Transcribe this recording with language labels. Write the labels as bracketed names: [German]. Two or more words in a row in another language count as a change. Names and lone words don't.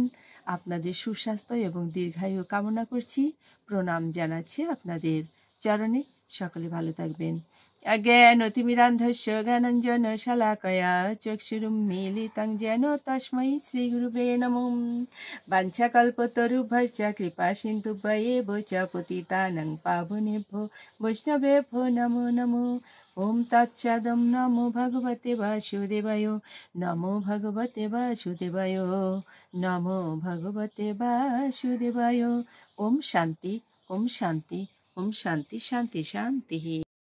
[Bangla] আপনাদের সুস্বাস্থ্য এবং দীর্ঘায়ু কামনা করছি। প্রণাম জানাচ্ছি আপনাদের চরণে। সকলে ভালো থাকবেন। [Sanskrit] জ্ঞানতিমিরান্ধস্য জ্ঞানাঞ্জন শালাকয়া চক্ষুরুন্মীলিतं যেন তস্मै শ্রীগুরুবে নমঃ। বাঞ্ছাকল্পতরুভ্যশ্চ কৃপা সিন্ধুভ্যেব চ পতিতানাং পাবনেভ্যো বৈষ্ণবেভ্যো নমো নমো। ওম তৎসদম নমো ভগবতে বাসুদেবায়, নমো ভগবতে বাসুদেবায়, নমো ভগবতে বাসুদেবায়। ওম শান্তি, ওম শান্তি, ওম শান্তি, শান্তি শান্তি।